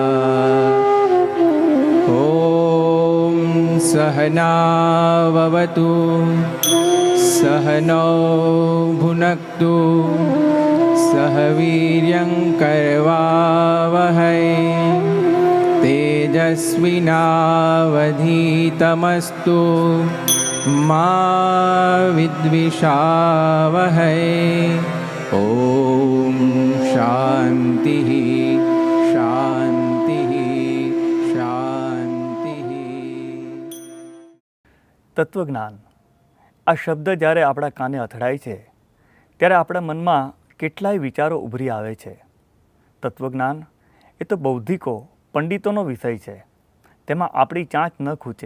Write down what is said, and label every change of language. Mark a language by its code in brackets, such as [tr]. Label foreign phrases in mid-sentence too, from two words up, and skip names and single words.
[sa] ॐ सहनाववतु सहनौ भुनक्तु सह वीर्यङ्करवावहै तेजस्विनावधीतमस्तु मा विद्विषावहै। ॐ शान्तिः शान्तिः शान्तिः। [gu] તત્વજ્ઞાન આ શબ્દ જ્યારે આપણા કાને અથડાય છે ત્યારે આપણા મનમાં કેટલાય વિચારો ઉભરી આવે છે. તત્વજ્ઞાન એ તો બૌદ્ધિકો પંડિતોનો વિષય છે, તેમાં આપણી ચાંચ ન ખૂચે.